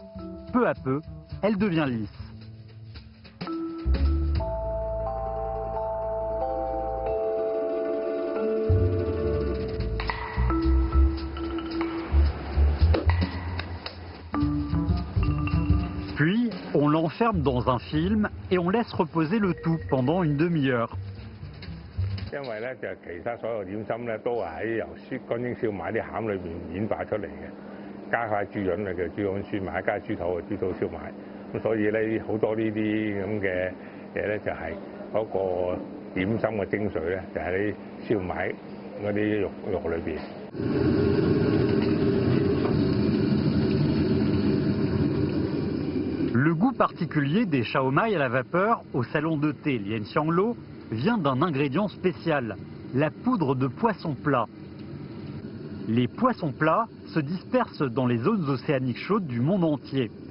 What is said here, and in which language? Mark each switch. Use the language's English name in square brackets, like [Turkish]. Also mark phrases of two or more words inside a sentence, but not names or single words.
[French] Peu à peu, elle devient lisse. Puis, on l'enferme dans un film et on laisse reposer le tout pendant une demi-heure. [Cantonese] 因為咧就其他所有點心咧都係喺由乾蒸燒賣啲餡裏邊演化出嚟嘅， 加塊豬潤啊，叫豬潤燒賣，加豬肚啊，豬肚燒賣。咁所以咧，好多呢啲咁嘅嘢咧，就係嗰個點心嘅精髓咧，就喺啲燒賣嗰啲肉裏邊。 [French] Le goût particulier des shaomai à la vapeur au salon de thé Lien Xianglo vient d'un ingrédient spécial, la poudre de poisson plat. Les poissons plats se dispersent dans les zones océaniques chaudes du monde entier.